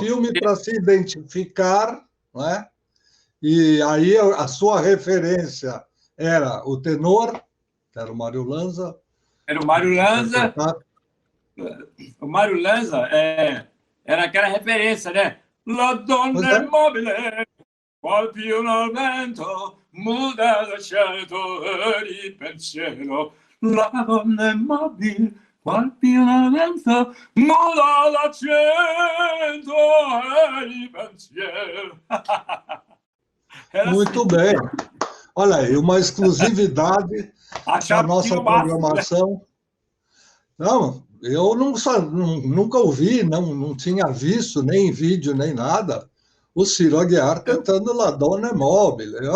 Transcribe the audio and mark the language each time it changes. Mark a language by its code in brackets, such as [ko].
[pt] filme para se identificar, não é? E aí a sua referência era o tenor, que era o Mário Lanza. Era o Mário Lanza. O Mário Lanza era aquela referência, né? [it] La donna è mobile, qual più al vento, muda l'accento e il pensiero. La donna è mobile, qual più al vento, muda l'accento e il pensiero. [pt] Muito bem. Olha aí, uma exclusividade da nossa programação. Não, eu nunca ouvi, não tinha visto, nem em vídeo, nem nada, o Ciro Aguiar cantando La Donna è Mobile.